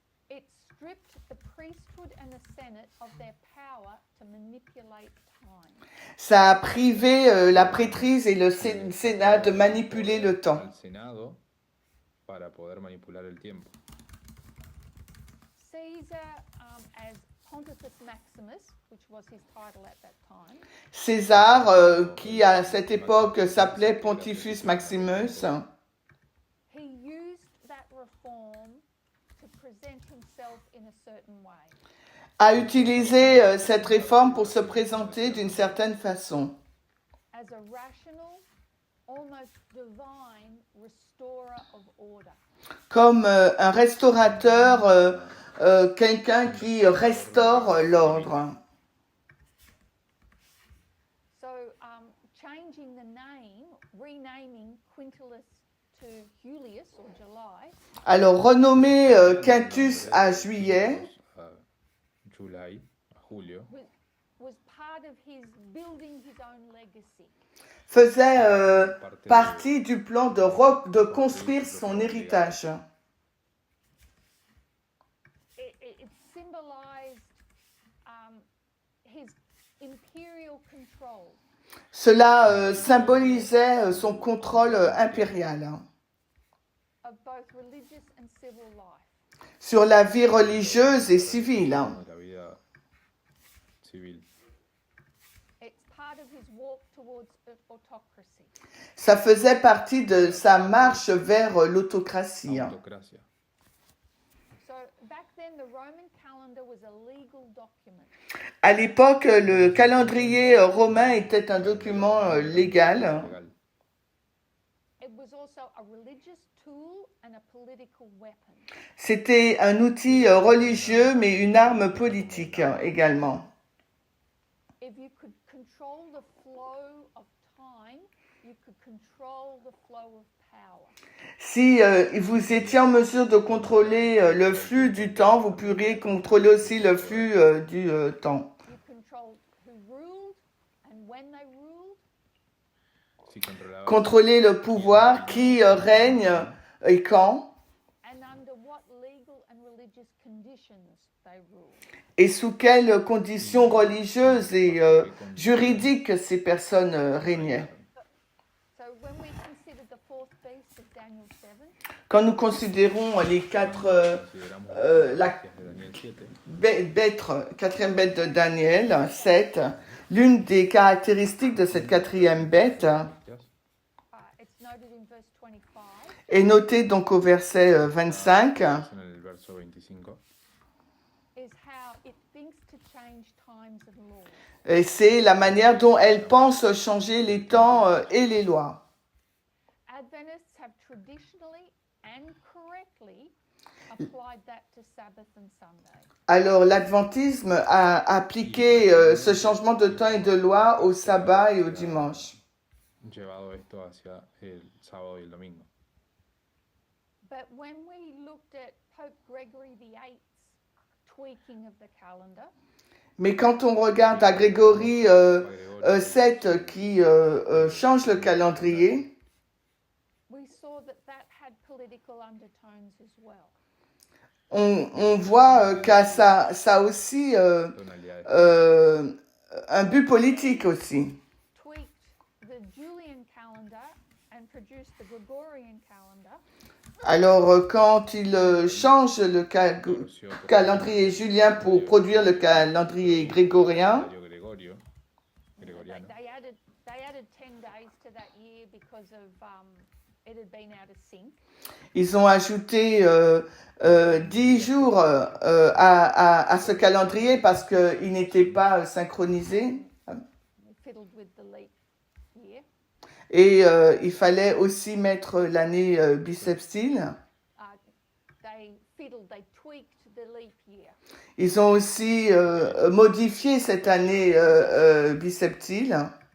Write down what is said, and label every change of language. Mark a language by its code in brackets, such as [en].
[en] It stripped the priesthood and the Senate of their power to manipulate time. [fr] Ça a privé la prêtrise et le Sénat de manipuler le temps. [es] Al Senado para poder manipular el tiempo. [en] Caesar, as Pontifex Maximus, which was his title at that time, [fr] César, qui à cette époque s'appelait Pontifex Maximus, [en] he used that reform to present himself in a certain way. [fr] a utilisé cette réforme pour se présenter d'une certaine façon, [en] As a rational, almost divine restorer of order. [fr] comme un restaurateur, quelqu'un qui restaure l'ordre. [en] So, changing the name, renaming Quintilis to Julius or July, [fr] Alors, renommé Quintus à Juillet, [es] A July, a julio, [en] was part of his building his own legacy. [fr] faisait partie du plan de construire son héritage. [en] It symbolized his imperial control [fr] Cela symbolisait son contrôle impérial, hein, [en] of both religious and civil life. [fr] sur la vie religieuse et civile. Hein. [es] de la vida civil. [en] It's part of his walk towards autocracy. [fr] Ça faisait partie de sa marche vers l'autocratie. Hein. [es] Autocracia. [en] So back then, the Roman calendar was a legal document. [fr] À l'époque, le calendrier romain était un document légal. [en] Legal. It was also a religious tool and a political weapon. [fr] C'était un outil religieux, mais une arme politique également. [en] If you could control the flow of time, you could control the flow of power. [fr] Si vous étiez en mesure de contrôler le flux du temps, vous pourriez contrôler aussi le flux du temps. [en] You controlled who ruled and when they ruled. [es] Si controlaba [fr] Contrôler le pouvoir, qui règne et quand, [en] And under what legal and religious conditions they ruled. [fr] et sous quelles conditions religieuses et juridiques ces personnes régnaient. [en] So when we consider the fourth beast of Daniel 7, [fr] Quand nous considérons les quatre [es] consideramos la bestias de Daniel 7, [fr] bête, quatrième bête de Daniel, 7, l'une des caractéristiques de cette quatrième bête [es] bestias, [en] it's noted in verse 25, [fr] est notée donc au verset 25. [es] en el verso 25, [en] is how it thinks to change times and laws. [fr] Et c'est la manière dont elle pense changer les temps et les lois. [en] Adventists have traditionally and correctly applied that to Sabbath and Sunday. [fr] Alors l'adventisme a appliqué ce changement de temps et de loi au sabbat et au dimanche. [es] llevado esto hacia el sábado y el domingo. [en] But when we looked at Pope Gregory VIII's tweaking of the calendar, [fr] Mais quand on regarde à Grégory VII qui change le calendrier, [en] we saw that that had political undertones as well. [fr] on voit que ça a aussi [es] tonalidades. [fr] un but politique aussi. [en] tweaked the Julian calendar and produced the Gregorian calendar. [fr] Alors, quand il change le [es] Torció por [fr] calendrier julien pour produire le calendrier grégorien, [es] calendario gregoriano. [en] They added 10 days to that year because of it had been out of sync. [fr] ils ont ajouté 10 jours à ce calendrier parce qu'il n'était pas synchronisé. [en] They fiddled with the leap year. [fr] Et il fallait aussi mettre l'année bissextile. [en] They tweaked the leap year. [fr] Ils ont aussi modifié cette année bissextile.